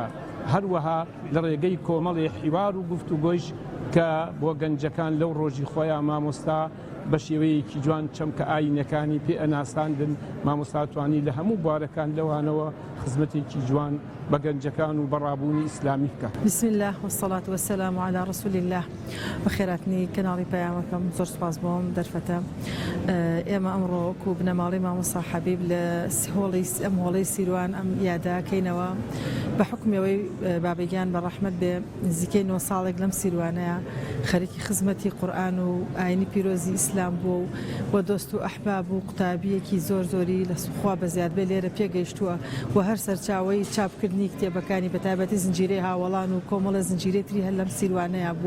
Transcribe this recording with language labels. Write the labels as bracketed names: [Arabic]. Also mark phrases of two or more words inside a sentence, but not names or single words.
[Central Kurdish] هەروەها لە ڕێگەی کۆمەڵی حیوار و گفتوگۆیش کە بۆ گەنجەکان لەو ڕۆژی خۆیان مامۆستا بە شێوەیەکی جوان چەمکە ئاینەکانی پێ ئەناساندن. مامۆستا توانی لە هەموو بوارەکان لەوانەوە خزمەتێکی جوان بە گەنجەکان و بەڕابوونی ئیسلامی بکە. [Arabic] بسم الله والصلاة والسلام على رسول الله. [Central Kurdish] بەخێراتنی کەناڵی پەیامەکەم زۆر سوپاس بۆم دەرفەتە. ئێمە ئەمڕۆ وەکو بنەماڵی مامۆستا حەبیب لە ئەم هۆڵەی سیروان ئەم یاداکەینەوە بە حکمەوەی بابەگیان بە ڕەحمەت بێ نزیکەی 9 ساڵێک لەم سیروانەیە خەریکی خزمەتی قورئان و ئاینی پیرۆزی ئیسلام بوو و دۆست و ئەحباب و قوتابیەکی زۆر زۆری لە سوخوا بەزیاد بێ لێرە پێگەیشتووە و هەر سەرچاوەی چاپکردنی کتێبەکانی بەتایبەتی زنجیرەی هاوڵان و کۆمەڵە زنجیرەی تری هەر لەم سیروانەیە بووە.